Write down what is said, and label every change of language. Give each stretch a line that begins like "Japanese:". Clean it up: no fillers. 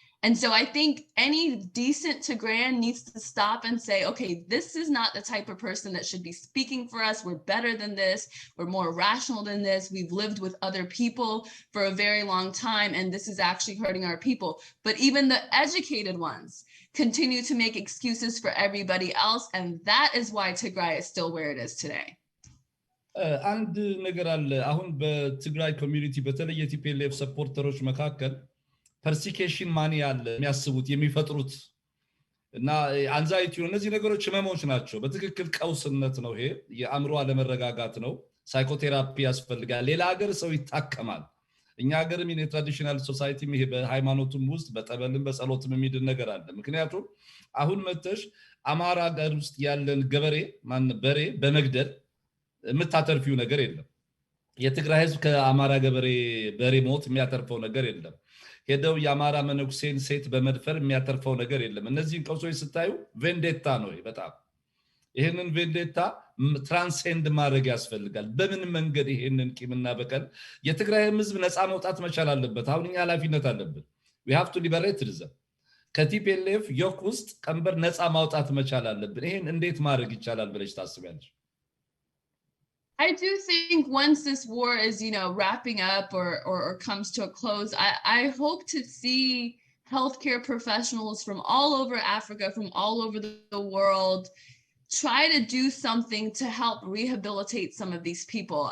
English: And so I think any decent Tigrayan needs to stop and say, okay, this is not the type of person that should be speaking for us. We're better than this. We're more rational than this. We've lived with other people for a very long time, and this is actually hurting our people. But even the educated ones continue to make excuses for everybody else, and that is why Tigray is still where it is today.
Amharic: አንድ ነገር አለ አሁን በትግራይ ኮሚኒቲ በተለይ የቲፒኤልኤፍ ሰፖርተሮች መካከል ፐርሲኬሽን ማኒ ያለ የሚያስቡት የሚፈጥሩት እና አንዛይቲ እነዚህ ነገሮች ህመሞች ናቸው በትክክል ቀውስነት ነው ይሄ የአእምሮ አለመረጋጋት ነው ሳይኮቴራፒ ያስፈልጋል ሌላ ሀገር ሰው ይታከማል እኛ ሀገርም የትራዲሽናል ሶሳይቲ ይሄ በሃይማኖቱም ውስጥ በጠበልም በጸሎትም የሚድን ነገር አለ ምክንያቱም አሁን መተሽ አማራ ሀገር ውስጥ ያለን ገበሬ ማን በሬ በመግደል የምታተርፊው ነገር የለም የትግራይ ህዝብ ከአማራ ገበሬ በሬ ሞት የሚያተርፈው ነገር የለም ሄደው ያማራ መነኩሴን ሴት በመድፈር የሚያተርፈው ነገር የለም እነዚህ ቀውሶች ስታዩ ቬንዴታ ነው በጣም ይሄንን ቬንዴታ ትራንሴንድ ማድረግ ያስፈልጋል በምን መንገድ ይሄንን ቂምና በቀል የትግራይ ህዝብ ነፃ መውጣት መቻል አለበት አሁን እኛ ኃላፊነት አለብን
English: we have to liberate them
Amharic: ከቲፒኤልኤፍ ዮክ ውስጥ ቀንበር ነፃ ማውጣት መቻል አለብን ይሄን እንዴት ማድረግ ይቻላል ብለሽ ታስቢያለሽ
English: I do think once this war is, wrapping up or comes to a close, I hope to see healthcare professionals from all over Africa, from all over the world, try to do something to help rehabilitate some of these people.